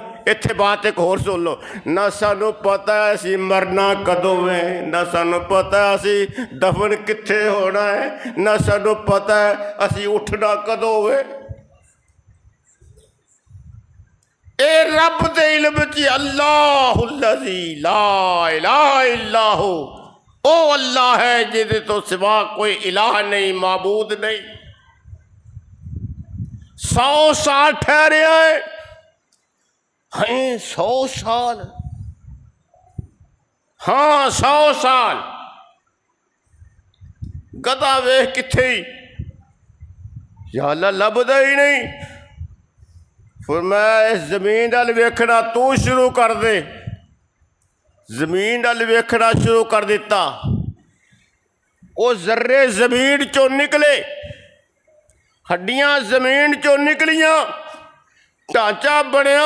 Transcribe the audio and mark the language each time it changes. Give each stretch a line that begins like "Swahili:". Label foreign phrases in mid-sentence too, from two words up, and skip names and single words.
Punjabi: ایتھے بات ایک ہور سن لو، نہ سانوں پتا ہے اسی مرنا کدوں ہے، نہ سانوں پتا ہے اسی دفن کتھے ہونا ہے، نہ سانوں پتا ہے اسی اٹھنا کدوں ہے. اے رب دے علم چ
Arabic: الله الذي لا إله إلا هو,
Punjabi: او اللہ ہے جیہدے توں سوا کوئی الہ نہیں، معبود نہیں. 100 سال ٹھہرے ہیں. 100 سال، ہاں 100 سال. گدھا ویکھ کتھے یا اللہ لبھدا ہی نہیں. پھر میں اس زمین وال ویکھنا توں شروع کر دے. زمین وال ویکھنا شروع کر دتا. وہ ذرے زمین چوں نکلے، ہڈیاں زمین چوں نکلیاں، ڈھانچہ بنیا.